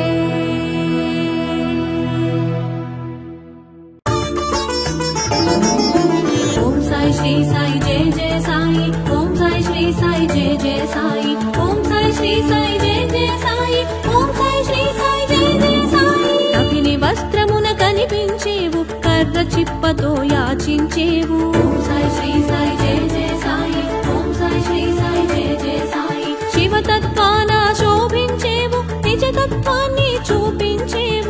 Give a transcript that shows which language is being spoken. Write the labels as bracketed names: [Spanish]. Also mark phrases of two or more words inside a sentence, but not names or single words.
[Sanskrit] ओम साई श्री साई जय जय साई। ओम साई श्री साई जय जय साई। ओम साई श्री साई जय जय साई। ओम साई श्री साई जय जय साई। [Telugu] అగ్ని వస్త్రమున కనిపించేవు కర్ర చిప్పతో యాచించేవు। [Sanskrit] ఓం సాయి శ్రీ సాయి జయ జయ సాయి। ఓం సాయి శ్రీ సాయి జయ జయ సాయి। [Telugu] శివతత్వాన శోభించేవు నిజతత్వాన్ని చూపించేవు।